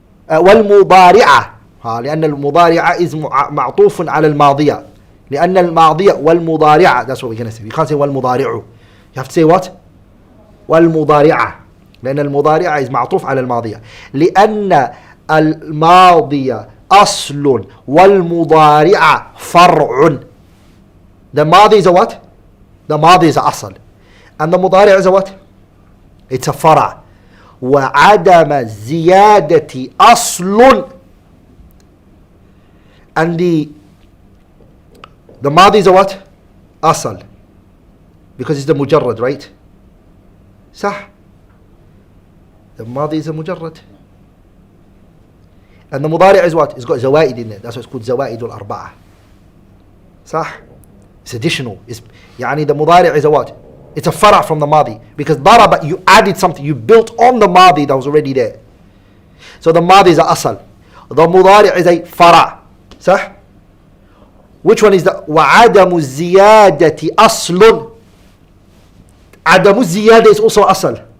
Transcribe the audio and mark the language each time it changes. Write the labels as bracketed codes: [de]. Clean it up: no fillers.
[ar] والمضارعة لأن المضارعة is معطوف على الماضية. لأن الماضية والمضارعة, [en] that's what we're going to say. You can't say والمضارع. You have to say what? والمضارعة. [ar] لأن المضارعة is معطوف على الماضية. لأن الماضية أصل والمضارعة فرع. [en] The ماضي is a what? The ماضي is a أصل. And the مضارع is a what? It's a [ar] فرع. وعدم الزيادة أصل. [en] And the ماضي is a what? [ar] أصل. [en] Because it's the مجرد, right? صح. The ماضي is a مجرد. And the مضارع is what? It's got زوائد in it. That's why it's called زوائد الأربعة. صح. It's additional. يعني the مضارع is a what? It's a فرع from the ماضي. Because ضرب, you added something. You built on the ماضي that was already there. So the ماضي is a أصل. The مضارع is a فرع. صح. Which one is the [ar] وعدم الزيادة أصل? عدم الزيادة is also أصل.